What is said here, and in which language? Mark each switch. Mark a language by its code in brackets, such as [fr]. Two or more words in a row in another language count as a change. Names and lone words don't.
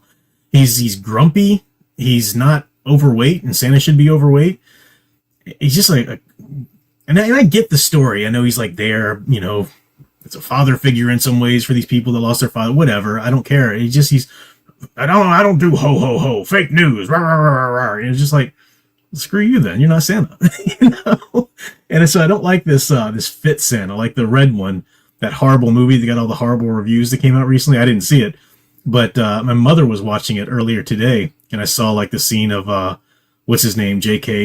[en] He's grumpy. He's not overweight, and Santa should be overweight. He's just like, and I get the story. I know he's like there, you know, it's a father figure in some ways for these people that lost their father. Whatever, I don't care. I don't do ho ho ho, fake news. Rah, rah, rah, rah. And it's just like, screw you then. You're not Santa, you know. And so I don't like this Fit Santa, like the red one, that horrible movie that got all the horrible reviews that came out recently. I didn't see it, but my mother was watching it earlier today, and I saw like the scene of what's his name, J.K.